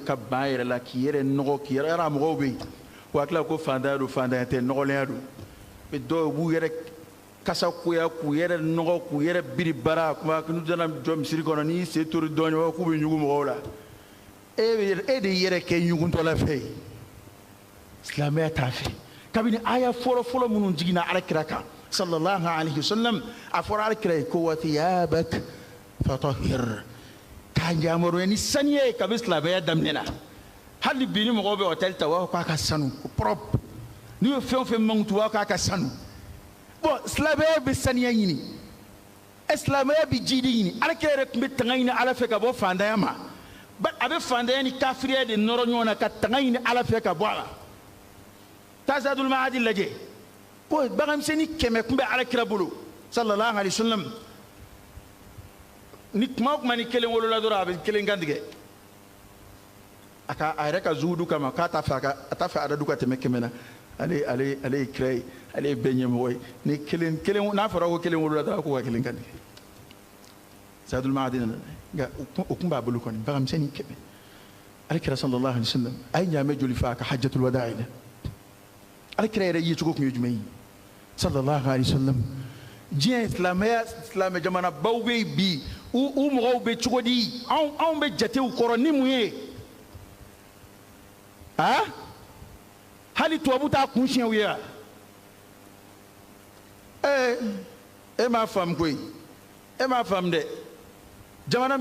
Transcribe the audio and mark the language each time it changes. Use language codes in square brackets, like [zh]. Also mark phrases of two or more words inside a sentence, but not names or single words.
[bm] ka ban a yɛrɛ la k'i yɛrɛ nɔgɔ k'i yɛrɛ yɛrɛ mɔgɔw bɛ yen o hakili la ko fantanya don fantanya tɛ nɔgɔlenya don dɔw b'u yɛrɛ kasa koya k'u yɛrɛ nɔgɔ k'u yɛrɛ biri bara kuma n'u dana jɔ misiri kɔnɔ n'i se tori dɔɔnin k'u bɛ ɲugu mɔgɔw la e de yɛrɛ kɛ ɲugutɔla fɛ ye silamɛya t'a fɛ kabini aya fɔlɔ minnu jiginna alakira kan [ar] صلى الله عليه وسلم [bm] a fɔra alakira ko [ar] وثيابك فطهر [bm] k'a ɲamaro ni saniya ye kabi silamɛya daminɛna hali bi ni mɔgɔw bɛ hôtel ta u b'a fɔ k'a ka sanu propre n'i ye fɛn o fɛn mankutu u b'a fɔ k'a ka sanu bon silamɛya bɛ saniya ɲini silamɛya bɛ jidi ɲini alakira yɛrɛ tun bɛ tanga ɲini ala fɛ ka bɔ fantanya ma a bɛ fantanya ni kafiriya de nɔrɔ ɲɔgɔn na ka tanga ɲini ala fɛ ka bɔ a la taa Zadul Ma'adi lajɛ ko baganmisɛnnin 100 tun bɛ alakira bolo [ar] صلى الله عليه وسلم [bm] ni kuma o kuma ni kelen wolola dɔrɔn a bɛ kelen kantigɛ a yɛrɛ ka zuhudu kama k'a t'a fɛ a da du ka tɛmɛ 100 na ale ye kira ye ale ye bɛɛ ɲɛmɔgɔ ye ni kelen n'a fɔra ko kelen wolola dɔrɔn a ko ka kelen kantigɛ Zadul Ma'adi nana nka o tun b'a bolo kɔni baganmisɛnnin 100 alakira [ar] صلى الله عليه وسلم [bm] a ye ɲaamɛ joli fɛ a ka hajjatul wada'i la alakira yɛrɛ ye cogo tun ye jumɛn ye [ar] صلى الله عليه وسلم [bm] diɲɛ silamɛ jamana baw bɛ yen bi u mɔgɔw bɛ cogo di anw bɛ jatew kɔrɔ ni mun ye hali tubabu t'a kun siɲɛ u ye wa e m'a faamu koyi e m'a faamu dɛ jamana min